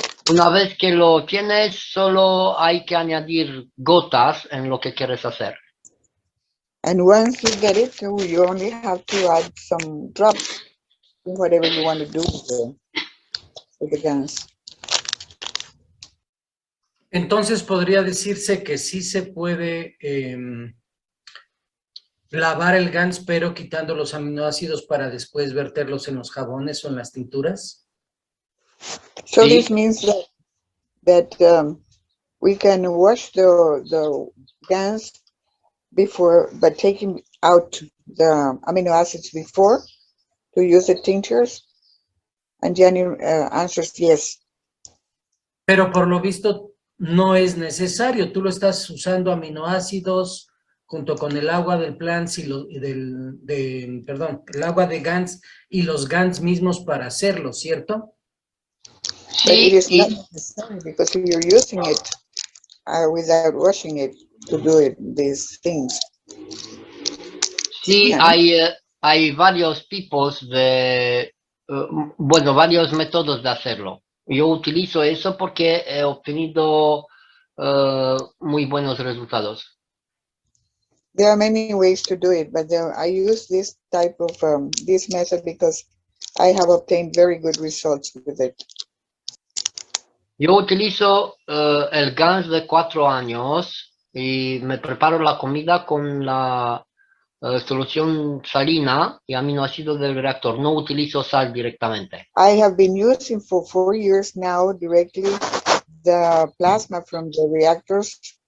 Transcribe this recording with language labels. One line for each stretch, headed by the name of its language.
Spanish: Una vez que lo tienes, solo hay que añadir gotas en lo que quieres hacer.
English: And once you get it, you only have to add some drops in whatever you want to do with the guns.
Spanish: Entonces podría decirse que sí se puede lavar el GANS, pero quitando los aminoácidos para después verterlos en los jabones o en las tinturas.
English: So
Spanish: Sí.
English: this means that we can wash the guns before, but taking out the amino acids before to use the tinctures. And Gianni answers yes.
Spanish: Pero por lo visto no es necesario. Tú lo estás usando aminoácidos junto con el agua del plants y el agua de GANS y los GANS mismos para hacerlo, ¿cierto?
English: But it
Spanish: Sí,
English: is not necessary because you're using it without washing it to do these things.
Spanish: sí, hay varios tipos de, varios métodos de hacerlo. Yo utilizo eso porque he obtenido muy buenos resultados.
English: There are many ways to do it, but I use this type of this method because I have obtained very good results with it.
Spanish: Yo utilizo el GANS de 4 años y me preparo la comida con la solución salina y aminoácidos del reactor. No utilizo sal directamente.
English: I have been using for 4 years now directly the plasma from the reactors